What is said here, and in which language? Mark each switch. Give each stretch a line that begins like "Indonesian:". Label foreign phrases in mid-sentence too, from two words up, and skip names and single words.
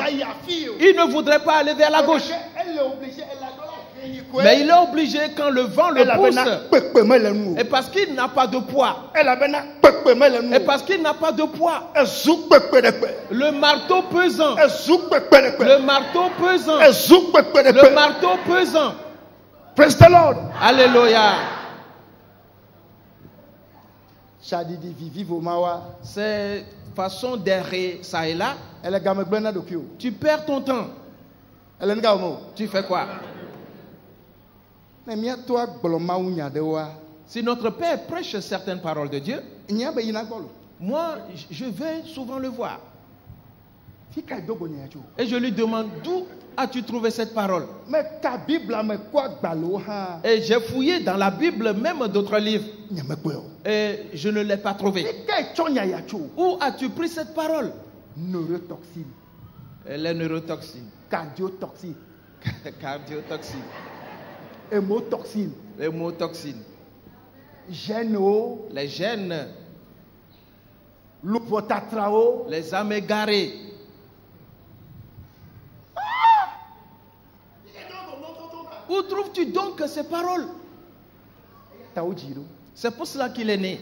French: Il ne voudrait pas aller vers la gauche. Mais il est obligé quand le vent le pousse. Et parce qu'il n'a pas de poids. Et parce qu'il n'a pas de poids. Le marteau pesant. Le marteau pesant. Le marteau pesant.
English: Praise the Lord.
French: Alléluia. Cette façon d'errer ça et là, tu perds ton temps. Tu fais quoi? Si notre Père prêche certaines paroles de Dieu, moi, je vais souvent le voir. Et je lui demande, d'où as-tu trouvé cette parole? Et j'ai fouillé dans la Bible, même d'autres livres. Et je ne l'ai pas trouvé. Où as-tu pris cette parole? Neurotoxine. Les neurotoxines. Cardiotoxine. Cardiotoxine. Hémotoxine. Hémotoxine. Gènes. Les gènes. L'upotatrao. Les âmes égarées. Où trouves-tu donc ces paroles? C'est pour cela qu'il est né.